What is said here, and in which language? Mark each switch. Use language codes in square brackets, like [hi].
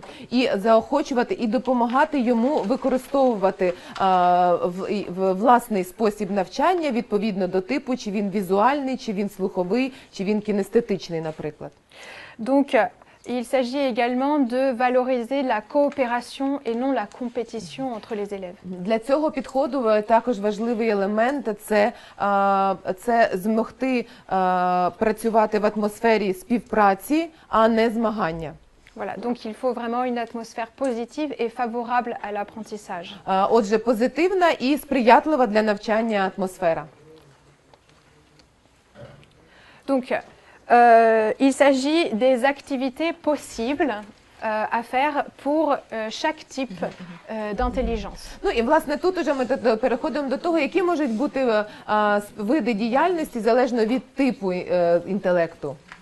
[uk] І заохочувати, і допомагати йому використовувати власний спосіб навчання відповідно до типу, чи він візуальний, чи він слуховий, чи він кінестетичний, наприклад. [fr] Donc, il s'agit également de valoriser la coopération et non la compétition entre les élèves. [uk] Для цього підходу також важливий елемент – це змогти працювати в атмосфері співпраці, а не змагання. [fr] Voilà, donc il faut vraiment une atmosphère positive et favorable à l'apprentissage. [uk] Отже, позитивна і сприятлива для навчання атмосфера. [fr] Donc, il s'agit des activités possibles à faire pour chaque type d'intelligence. [uk] Ну і, власне, тут уже ми переходимо до того, які можуть бути види діяльності залежно від типу інтелекту.